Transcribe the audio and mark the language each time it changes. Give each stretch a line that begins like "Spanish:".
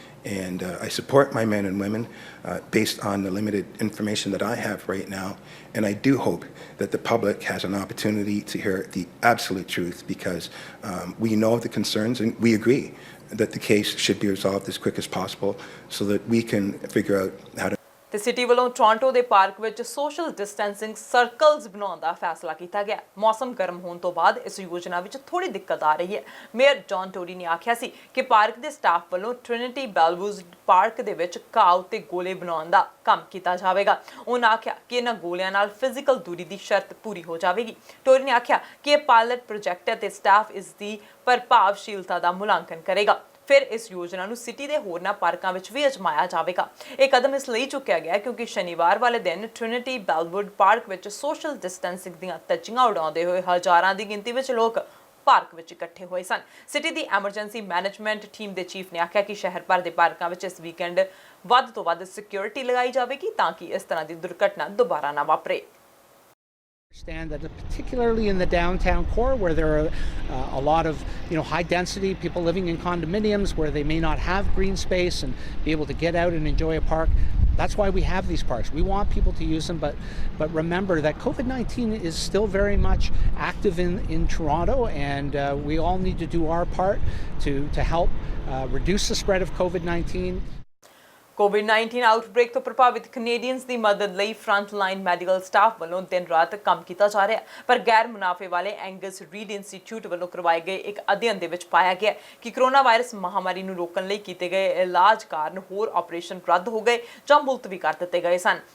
English: And I support my men and women based on the limited information that I have right now. And I do hope that the public has an opportunity to hear the absolute truth, because we know the concerns and we agree that the case should be resolved as quick as possible so that we can figure out how to
Punjabi: ਤੇ city ਵੱਲੋਂ Toronto ਦੇ park ਵਿੱਚ social distancing circles ਬਣਾਉਣ ਦਾ ਫੈਸਲਾ ਕੀਤਾ ਗਿਆ। ਮੌਸਮ ਗਰਮ ਹੋਣ ਤੋਂ ਬਾਅਦ ਇਸ ਯੋਜਨਾ ਵਿੱਚ ਥੋੜੀ ਦਿੱਕਤ ਆ ਰਹੀ ਹੈ। ਮੇਅਰ ਜੌਨ ਟੋਰੀ ਨੇ ਆਖਿਆ ਸੀ ਕਿ ਪਾਰਕ ਦੇ ਸਟਾਫ ਵੱਲੋਂ ਟ੍ਰਿਨਿਟੀ ਬੈਲਵੂਜ਼ ਪਾਰਕ ਦੇ ਵਿੱਚ ਘਾਹ ਉੱਤੇ ਗੋਲੇ ਬਣਾਉਣ ਦਾ ਕੰਮ ਕੀਤਾ ਜਾਵੇਗਾ। ਉਹਨਾਂ ਆਖਿਆ ਕਿ ਇਹਨਾਂ ਗੋਲਿਆਂ ਨਾਲ ਫਿਜ਼ੀਕਲ ਦੂਰੀ ਦੀ ਸ਼ਰਤ ਪੂਰੀ ਹੋ ਜਾਵੇਗੀ। ਟੋਰੀ ਨੇ ਆਖਿਆ ਕਿ ਇਹ ਪਾਇਲਟ ਪ੍ਰੋਜੈਕਟ ਹੈ ਤੇ ਸਟਾਫ ਇਸ ਦੀ ਪ੍ਰਭਾਵਸ਼ੀਲਤਾ ਦਾ ਮੁਲਾਂਕਣ ਕਰੇਗਾ। ਫਿਰ ਇਸ ਯੋਜਨਾ ਨੂੰ ਸਿਟੀ ਦੇ ਹੋਰਨਾਂ ਪਾਰਕਾਂ ਵਿੱਚ ਵੀ ਅਜਮਾਇਆ ਜਾਵੇਗਾ। ਇਹ ਕਦਮ ਇਸ ਲਈ ਚੁੱਕਿਆ ਗਿਆ ਕਿਉਂਕਿ ਸ਼ਨੀਵਾਰ ਵਾਲੇ ਦਿਨ ਟ੍ਰਿਨਿਟੀ ਬੈਲਵੁੱਡ ਪਾਰਕ ਵਿੱਚ ਸੋਸ਼ਲ ਡਿਸਟੈਂਸਿੰਗ ਦੀਆਂ ਧੱਜੀਆਂ ਉਡਾਉਂਦੇ ਹੋਏ ਹਜ਼ਾਰਾਂ ਦੀ ਗਿਣਤੀ ਵਿੱਚ ਲੋਕ ਪਾਰਕ ਵਿੱਚ ਇਕੱਠੇ ਹੋਏ ਸਨ। ਸਿਟੀ ਦੀ ਐਮਰਜੈਂਸੀ ਮੈਨੇਜਮੈਂਟ ਟੀਮ ਦੇ ਚੀਫ ਨੇ ਆਖਿਆ ਕਿ ਸ਼ਹਿਰ ਭਰ ਦੇ ਪਾਰਕਾਂ ਵਿੱਚ ਇਸ ਵੀਕਐਂਡ ਵੱਧ ਤੋਂ ਵੱਧ ਸਿਕਿਉਰਿਟੀ ਲਗਾਈ ਜਾਵੇਗੀ ਤਾਂ ਕਿ ਇਸ ਤਰ੍ਹਾਂ ਦੀ ਦੁਰਘਟਨਾ ਦੁਬਾਰਾ ਨਾ ਵਾਪਰੇ।
English: Understand that particularly in the downtown core where there are a lot of high density people living in condominiums where they may not have green space and be able to get out and enjoy a park. That's why we have these parks. We want people to use them, but remember that COVID-19 is still very much active in Toronto, and we all need to do our part to help reduce the spread of COVID-19.
Punjabi: COVID-19 outbreak ਤੋਂ ਪ੍ਰਭਾਵਿਤ Canadians ਦੀ ਮਦਦ ਲਈ front line medical staff ਵੱਲੋਂ ਦਿਨ ਰਾਤ ਕੰਮ ਕੀਤਾ ਜਾ ਰਿਹਾ ਹੈ ਪਰ ਗੈਰ ਮੁਨਾਫੇ ਵਾਲੇ ਐਂਗਸ ਰੀਡ ਇੰਸਟੀਚਿਊਟ ਵੱਲੋਂ ਕਰਵਾਏ ਗਏ ਇੱਕ ਅਧਿਐਨ ਦੇ ਵਿੱਚ ਪਾਇਆ ਗਿਆ ਕਿ ਕਰੋਨਾ ਵਾਇਰਸ ਮਹਾਮਾਰੀ ਨੂੰ ਰੋਕਣ ਲਈ ਕੀਤੇ ਗਏ ਇਲਾਜ ਕਾਰਨ ਹੋਰ ਆਪਰੇਸ਼ਨ ਰੱਦ ਹੋ ਗਏ ਜਾਂ ਮੁਲਤਵੀ ਕਰ ਦਿੱਤੇ ਗਏ ਸਨ।